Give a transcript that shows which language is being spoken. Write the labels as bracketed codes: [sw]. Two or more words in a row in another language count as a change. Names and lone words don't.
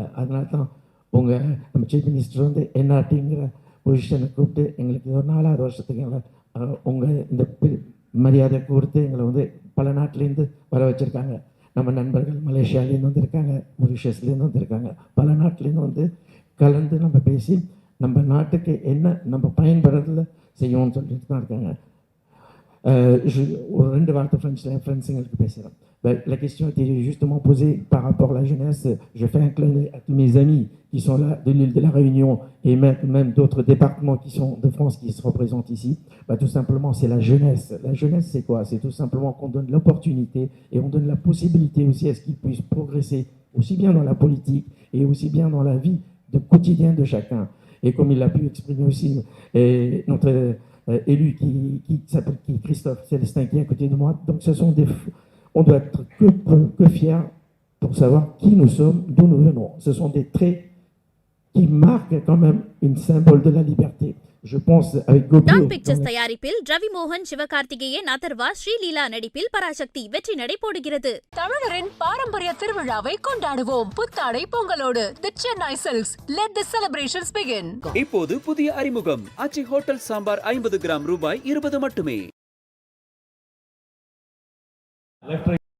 [ta] அதனால தான் நம்ம சீஃப் மினிஸ்டர் வந்து என்ஆர்டிங்கிற பொசிஷனை கூப்பிட்டு எங்களுக்கு ஒரு 4வது வருஷத்துக்கு எங்களை இந்த மரியாதை கொடுத்து எங்களை வந்து பல நாட்டிலேருந்து வர வச்சுருக்காங்க. நம்ம நண்பர்கள் மலேசியாலேருந்து வந்திருக்காங்க, மொரிஷியஸ்லேருந்து வந்திருக்காங்க, பல நாட்டிலேருந்து வந்து கலந்து நம்ம பேசி நம்ம நாட்டுக்கு என்ன நம்ம பயன்படுறதுல செய்யணும்னு சொல்லிட்டு தான் இருக்காங்க. ஒரு 2 வார்த்தை ஃப்ரெண்ட்ஸுங்களுக்கு பேசுகிறேன். [fr] La question était justement posée par rapport à la jeunesse. Je fais un clin d'œil à tous mes amis qui sont là de l'île de la Réunion et même d'autres départements qui sont de France qui se représentent ici. Tout simplement, c'est la jeunesse. La jeunesse, c'est quoi? C'est tout simplement qu'on donne l'opportunité et on donne la possibilité aussi à ce qu'ils puissent progresser aussi bien dans la politique et aussi bien dans la vie de quotidien de chacun. Et comme il a pu exprimer aussi notre élu qui s'appelle Christophe Célestin qui est à côté de moi. Donc ce sont on doit être que fiers pour savoir qui nous sommes, d'où nous venons. Ce sont des traits qui marquent quand même une symbole de la liberté. Je pense avec GOPIO. [ta] டாக் பிக்சர்ஸ் தயாரிப்பில் ரவி மோகன், சிவகார்த்திகேயன், அதர்வா, ஸ்ரீலீலா நடிப்பில் பராசக்தி வெற்றி நடை போடுகிறது. தமிழரின் பாரம்பரிய திருவிழாவை கொண்டாடுவோம் புத்தாடை பொங்கலோடு. [en] The Chennai Silks, let the celebrations begin. [ta] இப்போது புதிய அறிமுகம் ஆச்சி ஹோட்டல் சாம்பார் 50 கிராம் ரூபாய் 20 மட்டுமே. லெஃப்ட்